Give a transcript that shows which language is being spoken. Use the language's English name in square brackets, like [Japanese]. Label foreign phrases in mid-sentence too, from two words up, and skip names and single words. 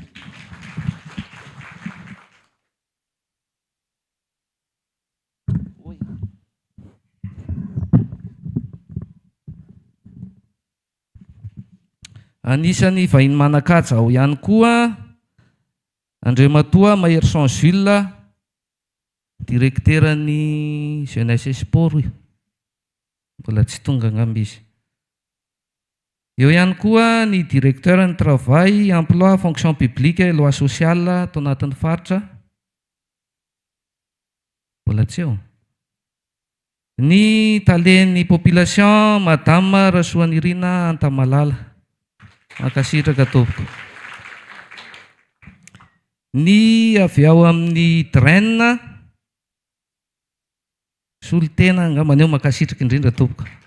[Malagasy] Anisany vahiny manakaja ao ihany koa andriamatoa Mahery Sansville directeur ny [French] jeunesse et sport [Malagasy] io mbola tsy tonga angamba izy. Eo ihany koa ny directeur ny [French] travail emploi fonction publique et loi sociale [Malagasy] tao anatin'ny faritra mbola tsy eo. Ny talen'ny population madame Rasoanirina Antamalala makasitraka tompoko. Ny avy ao amin'ny draine solitena angamba eo makasitraka indrindra tompoko.